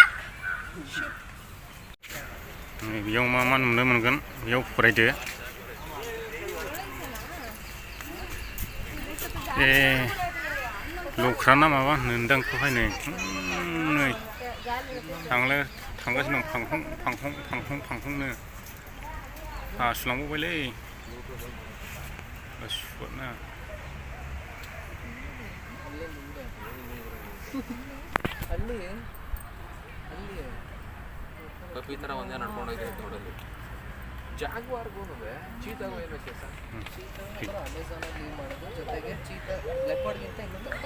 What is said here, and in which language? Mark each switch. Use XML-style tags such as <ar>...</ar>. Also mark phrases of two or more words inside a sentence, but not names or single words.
<brx>बेयाव मा मा नुनो मोनगोन बेयाव फरायदो लख्रा ना माबा होनोदां बेखौहाय नै थांगासिनो दं फांफंनो हासुलांबावबायलै सुवादना</brx> <kn>ಈ ಥರ ಒಂದೇ ನಡ್ಕೊಂಡು ಹೋಗ್ತೀವಿ ನೋಡಲ್ಲಿ ಜಾಗ್ವಾರ್ಗೂ ಚೀತಾಗೂ ಏನು ವ್ಯತ್ಯಾಸ ಅಮೆಝಾನಲ್ಲಿ ಮಾಡೋದು ಜೊತೆಗೆ ಚೀತಾ ಲೆಪರ್ಡ್ಗಿಂತ ಇನ್ನೊಂದು</kn>